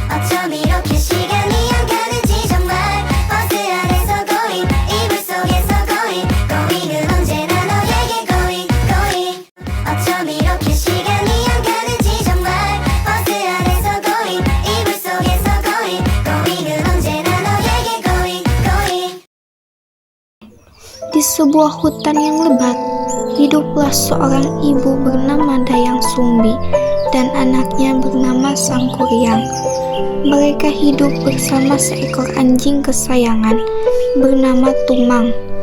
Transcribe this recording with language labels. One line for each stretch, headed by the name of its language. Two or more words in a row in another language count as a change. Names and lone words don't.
Korean: 어쩜 이렇게 시간이 안 가는지 정말 버스 안에서 고잉 이불 속에서 고잉 고잉은 언제나 너에게 고잉 고잉 어쩜 이렇게 시간이 안 가는지 정말 버스 안에서 고잉 이불 속에서 고잉 고잉은 언제나 너에게 고잉 고잉.
Indonesian: Di sebuah hutan yang lebat, hiduplah seorang ibu bernama Dayang Sumbi dan anaknya bernama Sangkuriang. Mereka hidup bersama seekor anjing kesayangan bernama Tumang.